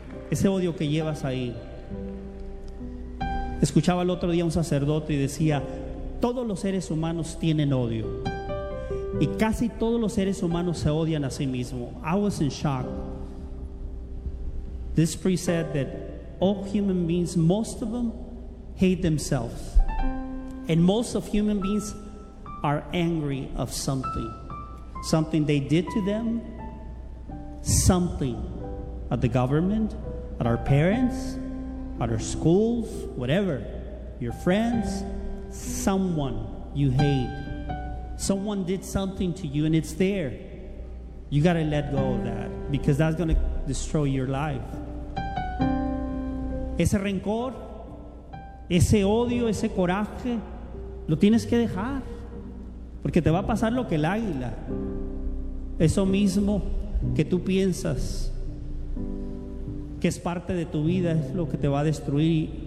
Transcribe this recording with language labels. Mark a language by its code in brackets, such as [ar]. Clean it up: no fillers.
[es] Ese odio que llevas ahí. Escuchaba el otro día un sacerdote y decía, todos los seres humanos tienen odio. Y casi todos los seres humanos se odian a sí mismos. [en] I was in shock. This priest said that all human beings, most of them, hate themselves. And most of human beings are angry of something. Something they did to them. Something at the government, at our parents, at our schools, whatever. Your friends, someone you hate. Someone did something to you and it's there. You got to let go of that because that's going to destroy your life. [es] Ese rencor, ese odio, ese coraje, lo tienes que dejar. Porque te va a pasar lo que el águila. Eso mismo que tú piensas que es parte de tu vida es lo que te va a destruir.